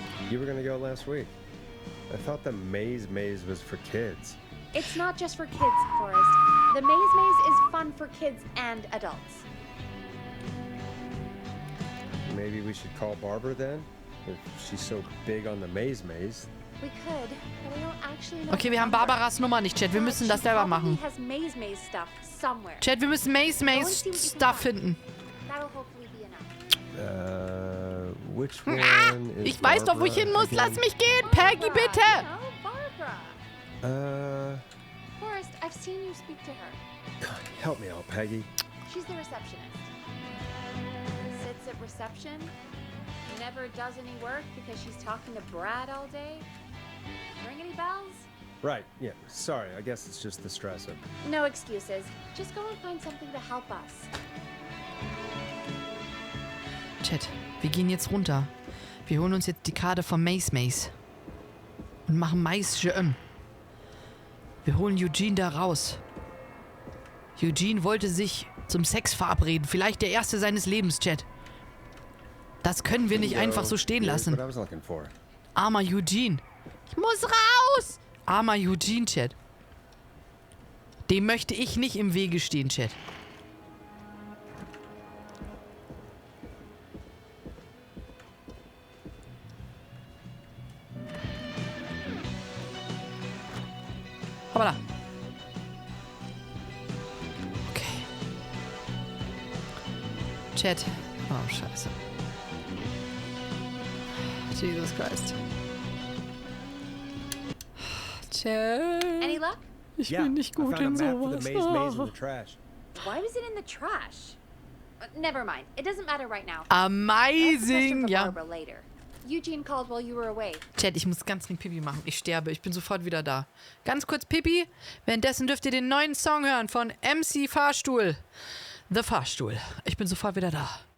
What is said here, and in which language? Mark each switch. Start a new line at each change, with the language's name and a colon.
English: You were gonna go last week. I thought the maze was for kids. It's not just for kids, Forrest. The maze is fun for kids and adults. Maybe we should call Barbara then? If she's so big on the maze. We could, but I don't actually know.
German: Okay, wir haben Barbaras Nummer nicht, Chat. Wir müssen das selber machen.
English: Has maze stuff somewhere.
German: Chat, wir müssen
English: Maze Stuff
German: finden.
English: That'll hopefully be enough. Which one is
German: Ich weiß doch, wo ich hin muss.
English: Barbara
German: Lass mich gehen. Peggy, bitte.
English: No, Barbara. again? Forrest, I've seen you speak to her. God, help me out, Peggy. She's the receptionist. Sits at reception. Never does any work because she's talking to Brad all day. Ring any bells? Right, yeah, sorry, I guess it's just the stressor. No excuses. Just go and find something to help us.
German: Chat, wir gehen jetzt runter. Wir holen uns jetzt die Karte von Maze. Und machen Maze. Wir holen Eugene da raus. Eugene wollte sich zum Sex verabreden. Vielleicht der erste seines Lebens, Chat. Das können wir nicht einfach so stehen lassen. Armer Eugene. Ich muss raus! Armer Eugene, Chat. Dem möchte ich nicht im Wege stehen, Chat. Hoppala. Okay. Chat. Oh, scheiße.
English: Jesus Christ. Chat. Any luck?
German: Ich bin nicht gut in sowas.
English: Why was it in the trash? Never mind. It doesn't matter right now. Amazing, ja. Later. Eugene called while you were away.
German: Chat, ich muss ganz dringend Pipi machen. Ich sterbe. Ich bin sofort wieder da. Ganz kurz Pipi. Währenddessen dürft ihr den neuen Song hören von MC Fahrstuhl. The Fahrstuhl. Ich bin sofort wieder da.